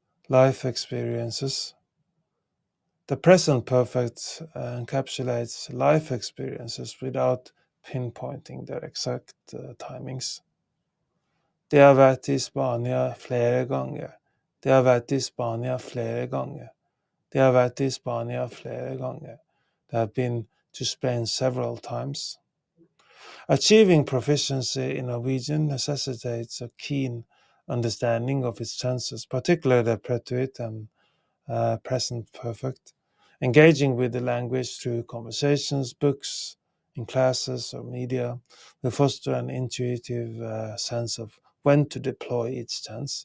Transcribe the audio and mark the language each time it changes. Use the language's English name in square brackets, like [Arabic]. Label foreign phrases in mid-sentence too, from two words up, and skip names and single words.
[English] life experiences. The present perfect encapsulates life experiences without pinpointing their exact timings. [Norwegian] De har vært i Spania flere ganger. De har vært i Spania flere ganger. De har vært i Spania flere ganger. [English] They have been to Spain several times. Achieving proficiency in Norwegian necessitates a keen understanding of its tenses, particularly the preterite and present perfect. Engaging with the language through conversations, books, in classes or media will foster an intuitive sense of when to deploy each tense.